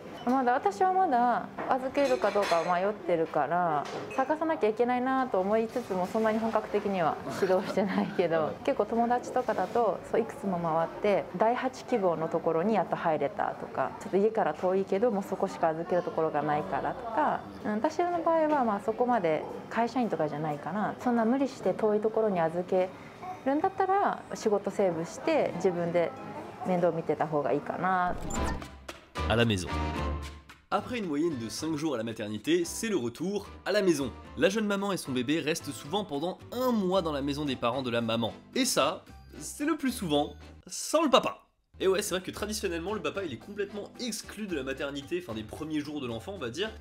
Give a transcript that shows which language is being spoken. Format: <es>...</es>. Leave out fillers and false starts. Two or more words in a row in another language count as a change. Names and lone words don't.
<ja>私はまだ預けるかどうか迷ってるから探さなきゃいけないなと思いつつも、そんなに本格的には指導してないけど、結構友達とかだといくつも回って第8希望のところにやっと入れたとか、ちょっと家から遠いけどもうそこしか預けるところがないからとか、私の場合はそこまで会社員とかじゃないから、そんな無理して遠いところに預けるんだったら仕事セーブして自分で面倒見てた方がいいかな。</ja> <fr>À la maison. Après une moyenne de 5 jours à la maternité, c'est le retour à la maison. La jeune maman et son bébé restent souvent pendant 1 mois dans la maison des parents de la maman. Et ça, c'est le plus souvent sans le papa. Et ouais, c'est vrai que traditionnellement, le papa il est complètement exclu de la maternité, enfin des premiers jours de l'enfant on va dire.</fr>